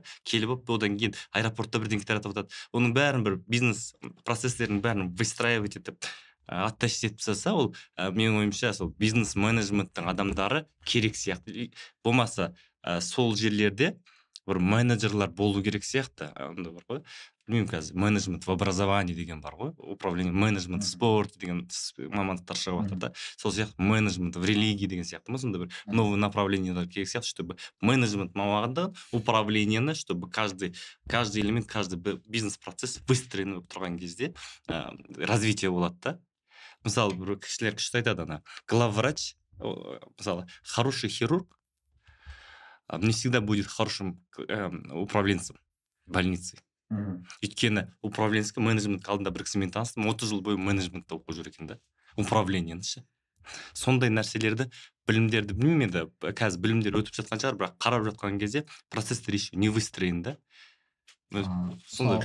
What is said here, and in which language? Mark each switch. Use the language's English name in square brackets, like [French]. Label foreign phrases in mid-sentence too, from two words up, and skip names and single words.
[Kazakh] Келіп одан кейін аэропортта бірден таратып жатады. Оның бәрін бір бизнес процесстерінің бәрін выстраивать етіп оттащить етіп тастаса, ол менің ойымша сол бизнес менеджменттің адамдары керек сияқты. Болмаса сол жерлерде бір менеджерлар болу керек сияқты. Онда бар ғой. Білмеймін, қазір менеджмент [Russian] в образовании [Kazakh] деген бар ғой. [Russian] Управление менеджмент в спорте [Kazakh] деген мамандықтар шығып жатыр да. Сол сияқты менеджмент [Russian] в религии [Kazakh] деген сияқты. Сонда бір [Russian] новое направлениелер [Kazakh] керек сияқты, [Russian] чтобы менеджмент [Kazakh] мамандығы, управлениені, [Russian] чтобы каждый элемент, каждый бизнес-процесс выстроен [Kazakh] болып тұрған кезде развитие болады да. Мысалы, бір кісілер күшті айтады, [Russian] главврач мысалы хороший хирург не всегда будет хорошим управленцем больницы. [Kazakh] Өйткені [Russian] управленческий менеджмент [Kazakh] алдында бір кісімен таныстым, 30 жыл бойы менеджментті оқып жүр екен да, управлениені ше. Сондай нәрселерді, білімдерді білмеймін енді, қазір білімдер өтіп жатқан шығар, бірақ қарап жатқан кезде процесстер [Russian] еще не выстроен [Kazakh] да. Сондай.